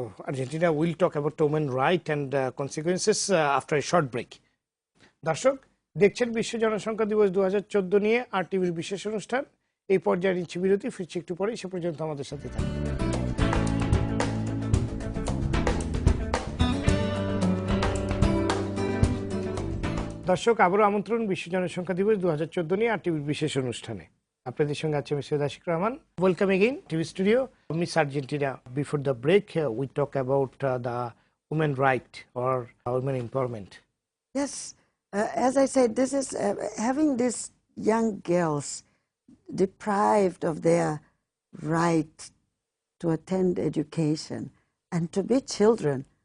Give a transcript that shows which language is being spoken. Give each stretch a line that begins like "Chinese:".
English: Argentina will talk about women rights and consequences after a short break.
Bangla: দর্শক দেখছেন বিশ্ব জনসংখ্যা দিবস 2014 নিয়ে আরটিভির বিশেষ অনুষ্ঠান। এই পর্যায়ে নিচ্ছি বিরতি, ফিরছি একটু পরে, সে পর্যন্ত আমাদের সাথে থাকুন। দর্শক আবারও আমন্ত্রণ বিশ্ব জনসংখ্যা দিবস 2014 নিয়ে আরটিভির বিশেষ অনুষ্ঠানে। আপনাদের সঙ্গে আছে Mr.
English: Ashik Rahman. Welcome again to the studio. Miss Argentina, before the break, we talk about the women right or women empowerment. Yes, as I said, this is having these young girls deprived of their right to attend education and to be children.